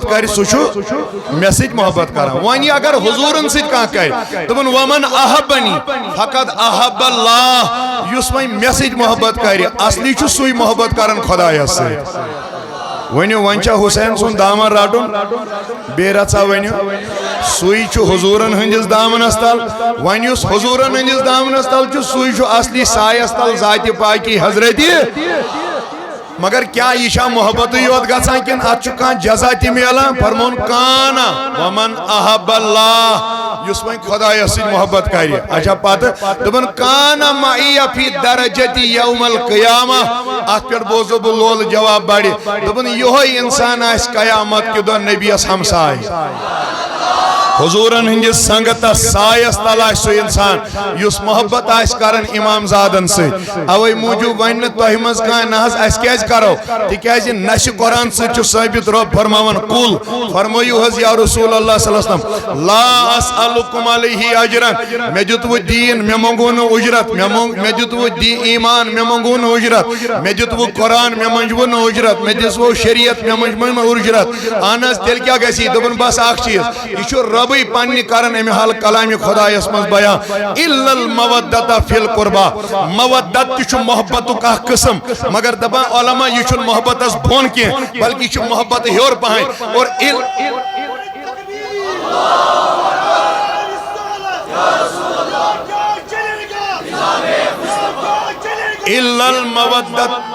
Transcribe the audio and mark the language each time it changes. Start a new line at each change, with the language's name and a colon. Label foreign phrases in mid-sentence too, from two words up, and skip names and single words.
Kashmiri: کرِ سُہ چھُ مےٚ سۭتۍ محبت کران وۄنۍ اگر حضوٗرن سۭتۍ کانٛہہ کرِ دوٚپُن
Arabic: ومن احبنی فقط احب اللہ
Kashmiri: یُس وۄنۍ مےٚ سۭتۍ محبت کرِ اصلی چھُ سُے محبت کران خۄدایس سۭتۍ ؤنِو وۄنۍ چھا حُسین سُنٛد دامن رٹُن بیٚیہِ رژھا ؤنِو سُے چھُ حضوٗرن ہٕنٛدِس دامنس تل وۄنۍ یُس حضوٗرن ہٕنٛدِس دامنس تل چھُ سُے چھُ اصلی سایس تل ذاتِ پاکی حضرتِ مگر کیا یہ چھا محبتٕے یوت گژھان کِنہٕ اتھ چھُ کانٛہہ جزا تہِ میلان فرمون کانا
Arabic: ومن احب اللہ
Kashmiri: یُس وۄنۍ خۄدایس سۭتۍ محبت کرِ اچھا پتہٕ دوٚپُن کانا
Arabic: معی فی درجتی یوم القیامہ
Kashmiri: اتھ پٮ۪ٹھ بوزو بہٕ لولہٕ جواب بڑِ دوٚپُن یِہوے انسان آسہِ قیامت کہِ دۄہ نبیس ہمساے حضوٗرن ہٕنٛدِس سنگتس سایس تل آسہِ سُہ انسان یُس محبت آسہِ کران امام زادن سۭتۍ اوے موٗجوٗب وۄنۍ نہٕ تۄہہِ منٛز کانٛہہ نہ حظ اسہِ کیازِ کرو تِکیازِ نشہِ قرآن سۭتۍ چھُ ثٲبت رۄب فرماوان قُل فرمٲیِو حظ
Arabic: یا رسول اللہ صلی اللہ علیہ وسلم لا اسألکم علیہ اجرن
Kashmiri: مےٚ دیُتوٕ دیٖن مےٚ منٛگوٗ نہٕ اُجرت مےٚ دیُتوٕ ایمان مےٚ منٛگوٗ نہٕ اُجرت مےٚ دیُتوٕ قرآن مےٚ منٛجوٕ نہٕ اُجرت مےٚ دِژوٕ شریعت مےٚ منٛجوٕ نہٕ اُجرت اہن حظ تیٚلہِ کیٛاہ گژھِ یہِ دوٚپُن بس اکھ چیٖز یہِ چھُ رۄبٕے پننہِ کران امہِ حال کلامِ خۄدایس منٛز بیان
Arabic: الا المودۃ فی القربا
Kashmiri: مودت تہِ چھُ محبتُک اکھ قٕسم مگر دپان علما یہِ چھُنہٕ محبتس بۄن کینٛہہ بلکہِ یہِ چھُ محبت ہیوٚر پہن اور
Arabic: الا المودۃ